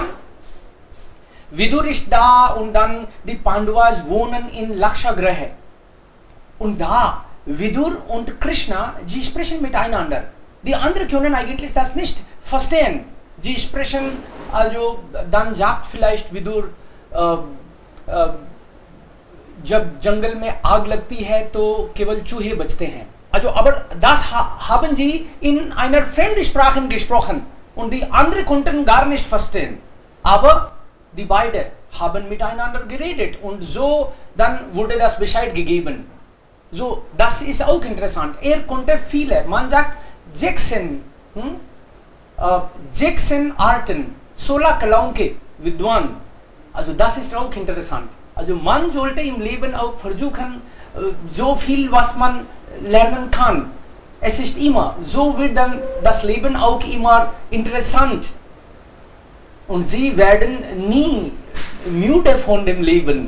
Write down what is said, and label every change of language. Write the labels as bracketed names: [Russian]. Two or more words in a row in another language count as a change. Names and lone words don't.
[German] Vidur ist da und dann die Pandavas wohnen in Lakshagraha. Und da, Vidur und Krishna, sie sprechen miteinander. Die anderen können eigentlich das nicht verstehen. Sie sprechen, also dann sagt vielleicht Vidur, [Hindi] जब जंगल में आग लगती है तो केवल चूहे बचते हैं. [German] Also, aber das haben sie in einer Fremdsprache gesprochen und die anderen konnten gar nicht verstehen. Aber die beiden haben miteinander geredet und so dann wurde das Bescheid gegeben. So, das ist auch interessant. Er konnte viele, man sagt 16 Arten, 16 [Hindi] कलाओं के विद्वान. [German] Also das ist auch interessant. Also man sollte im Leben auch versuchen, so viel, was man lernen kann. Es ist immer, so wird dann das Leben auch immer interessant. Und sie werden nie müde von dem Leben.